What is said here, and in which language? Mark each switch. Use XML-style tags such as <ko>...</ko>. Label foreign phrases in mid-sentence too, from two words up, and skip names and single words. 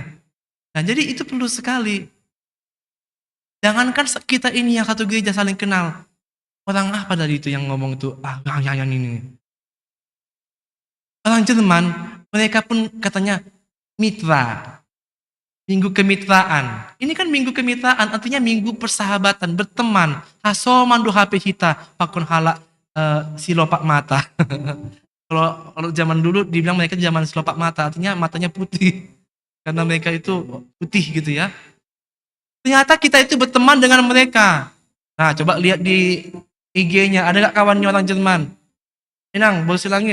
<id>Nah jadi itu perlu sekali. Jangankan kita ini yang satu gereja saling kenal. Orang apa tadi itu yang ngomong itu? Yang ini. Orang Jerman, mereka pun katanya mitra. Minggu kemitraan. Ini kan minggu kemitraan, artinya minggu persahabatan, berteman.</id> <bts>Hasoman do HP hita, pakun halak silopak mata.</bts> <id>Kalau zaman dulu dibilang mereka zaman</id> <bts>selopak mata,</bts> <id>artinya matanya putih. Karena mereka itu putih gitu ya. Ternyata kita itu berteman dengan mereka. Nah, coba lihat di IG-nya, ada nggak kawannya orang Jerman? Inang, Bolsi Langit.</id>